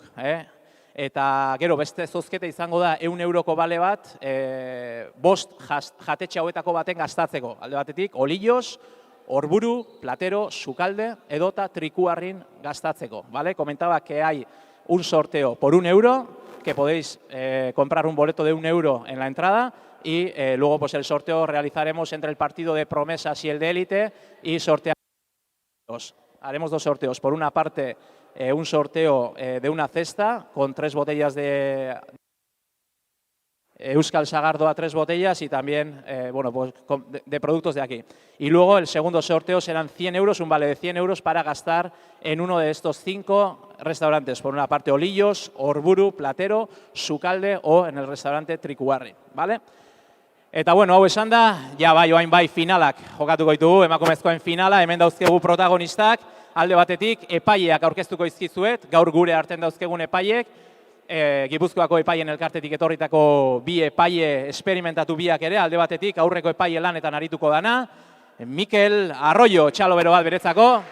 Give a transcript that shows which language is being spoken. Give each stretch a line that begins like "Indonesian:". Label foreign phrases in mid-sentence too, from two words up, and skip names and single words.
Basque: Eta gero beste zozketa izango da 100 euroko bale bat, 5 jatetxe hauetako baten gastatzeko. Alde batetik, olillos, orburu, platero, sukalde edota trikuarrin gastatzeko.
Spanish: ¿Vale? Comentaba que hay un sorteo por 1 euro, que podéis comprar un boleto de 1 euro en la entrada y luego pues el sorteo realizaremos entre el partido de promesas y el de élite y haremos 2 sorteos. Por una parte, un sorteo de una cesta con 3 botellas de Euskal Sagardo a 3 botellas y también bueno, pues, de productos de aquí. Y luego el segundo sorteo serán 100 euros, un vale de 100 euros para gastar en uno de estos 5 restaurantes. Por una parte, Olillos, Orburu, Platero, Sukalde o en el restaurante Trikuarri. ¿Vale?
Basque: Eta bueno, hau esan da, ja bai oain bai finalak jokatuko ditugu, emakumezkoen finala, hemen dauzkegu protagonistak, alde batetik epaileak aurkeztuko izkizuet, gaur gure arten dauzkegun epaileek, Gipuzkoako epaien elkartetik etorritako 2 epaile esperimentatu biak ere, alde batetik aurreko epaile lanetan arituko dana, Mikel Arroyo, txalo bero bat beretzako.